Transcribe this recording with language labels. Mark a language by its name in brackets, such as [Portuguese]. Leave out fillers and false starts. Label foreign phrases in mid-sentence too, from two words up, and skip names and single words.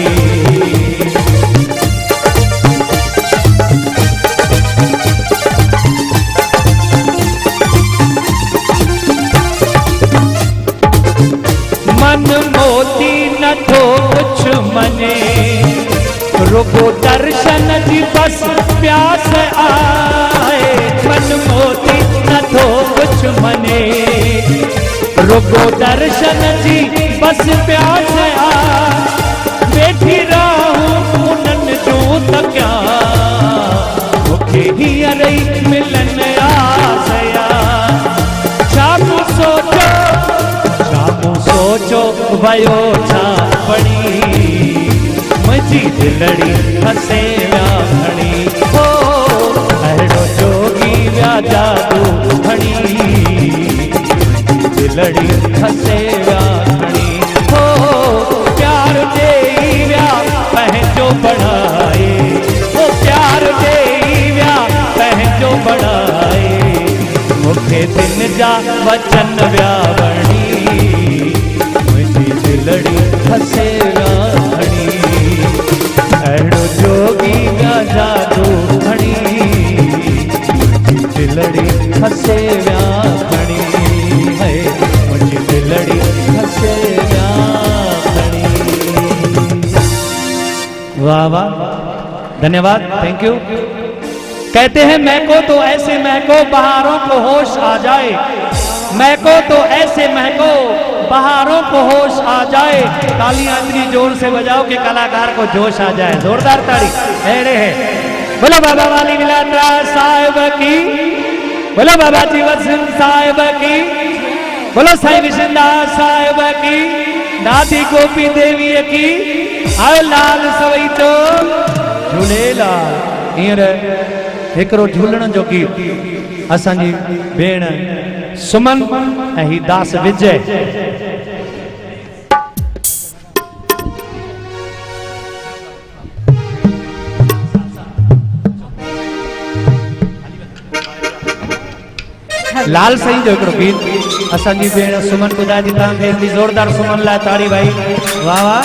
[Sindhi] मन मोती नथो कुछ मने रुगो दर्शन जी बस प्यास आए मन मोती नथो कुछ मने रुगो दर्शन जी बस प्यास आए वेठी रहूं उनन जो तकिया मुखे हीअर ई मिलन आसया छामू सोचो वयो छा पड़ी मुझी दिलड़ी हसे व्या खणी हो अहिड़ो जोगी व्या जादू खणी दिलड़ी हसे व्या खणी हो प्यार देई व्या पंहिंजो बढ़ाए हो प्यार देई व्या पंहिंजो बढ़ाए मुखे दिन जा वचन व्या बणी दिलड़ी हसे व्या खणी अहिड़ो जोगी व्या जादू खणी दिलड़ी हसे व्या खणी है मुझी दिलड़ी हसे व्या खणी। [Hindi] वाह वाह धन्यवाद [English] thank you. [Hindi] कहते हैं महको तो ऐसे महको बहारों को होश आ जाए महको तो ऐसे महको बहारों को होश आ जाए तालियां इतनी जोर से बजाओ कि कलाकार को जोश आ जाए जोरदार ताड़ी अरे है बोलो बाबा वाली विलायत साहिब की बोलो बाबा जीवन सिंह साहिब की बोलो साईं विशनदास साहिब की दादी गोपी देवी की [Sindhi] आयो लाल सवई तो झूलेलाल हींअर हिकिड़ो झूलण जो गीत असांजी भेण सुमन ऐं ही दास विजय लाल साईं जो हिकिड़ो गीत असांजी भेण सुमन ॿुधाए थी तव्हांखे एतिरी ज़ोरदार सुमन लाइ ताड़ी भाई वाह वाह